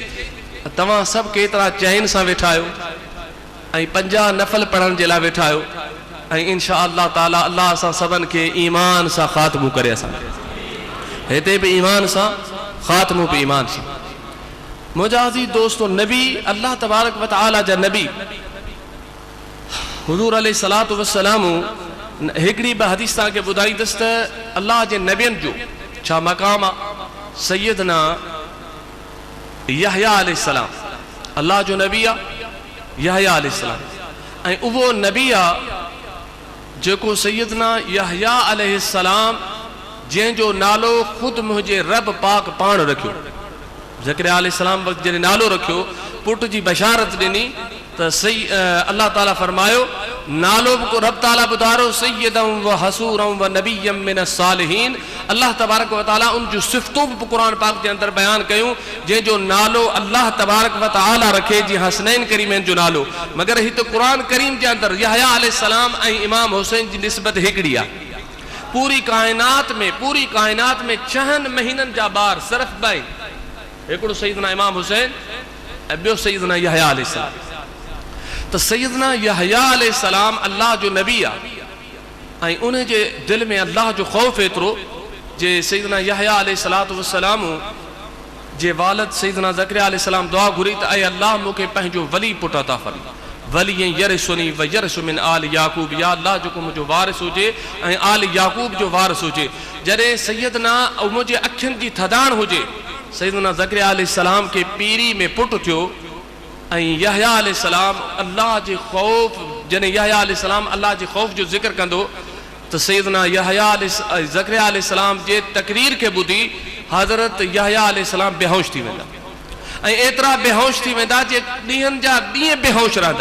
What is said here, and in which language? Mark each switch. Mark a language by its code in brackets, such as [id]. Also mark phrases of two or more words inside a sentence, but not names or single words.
[sd] तव्हां सभु केतिरा चैन सां वेठा आहियो ऐं 50 नफ़ल पढ़ण जे लाइ वेठा आहियो, ऐं [ar] إن شاء الله [sd] ताला अल्लाह असां सभिनि खे ईमान सां ख़ात्मो करे। असां हिते बि ईमान सां ख़ात्मो बि ईमान सां। मुजाजी दोस्तों, नबी अल्लाह [ar] تبارك وتعالى [sd] जा नबी हुजूर [ar] عليه الصلاة والسلام [sd] हिकड़ी ब हदीस तव्हांखे ॿुधाईंदुसि त अल्लाह जे नबियनि जो छा मक़ाम आहे। सैयदना यहया अलैहिस्सलाम अल्लाह जो नबी आहे, यहया अलैहिस्सलाम, ऐं उहो नबी आहे जेको सैयदना यहया अलैहिस्सलाम जंहिंजो नालो ख़ुदि मुंहिंजे रब पाक पाण रखियो। ज़करिया अलैहिस्सलाम वक़्तु जॾहिं नालो रखियो, पुट जी बशारत ॾिनी त अल्लाह ताला फरमायो नालो बि रब ताला ॿुधायो [ar] سيدا وحصورا ونبيا من الصالحين. [sd] अल्लाह [ar] تبارك وتعالى [sd] उन जूं सिफ़तूं बि क़ुरान पाक जे अंदरि बयान कयूं जंहिंजो नालो अल्लाह [ar] تبارك وتعالى [sd] रखे, जीअं हसनैन करीमैन जो नालो। मगर हिते क़ुरान करीम जे अंदरि यहया अलैहिस्सलाम ऐं इमाम हुसैन जी निस्बत हिकिड़ी आहे। पूरी कायनात में 6 महीननि जा ॿार सिर्फ़ ॿ आहिनि, हिकिड़ो सैयदना इमाम हुसैन ऐं ॿियो सैयदना यहया अलैहिस्सलाम। त सैयदना यहया अलैहिस्सलाम अल्लाह जो नबी आहे ऐं उन जे दिलि में अल्लाह जो ख़ौफ़ एतिरो जे सैयदना यहया [ar] عليه الصلاة والسلام [sd] जे वालिद सैयदना ज़करिया अलैहिस्सलाम दुआ घुरी त ऐं अल्लाह मूंखे पंहिंजो वली पुट अता फरमा, [ar] ولي يرثني ويرث من آل يعقوب, [sd] या अल्लाह जेको मुंहिंजो वारिस हुजे ऐं आल याकूब जो वारिस हुजे। जॾहिं सैयदना मुंहिंजे अखियुनि जी थधाण हुजे, सैयदना ज़करिया अलैहिस्सलाम खे पीरी में पुट थियो ऐं यहया अलैहिस्सलाम अल्लाह जे ख़ौफ़, जॾहिं यहया अलैहिस्सलाम अल्लाह जे ख़ौफ़ जो ज़िक्र कंदो त सैयदना ज़करिया अलैहिस्सलाम जे तकरीर खे ॿुधी हज़रत यहया अलैहिस्सलाम बेहोश थी वेंदा ऐं एतिरा बेहोश थी वेंदा जे ॾींहंनि जा ॾींहं बेहोश रहंदा।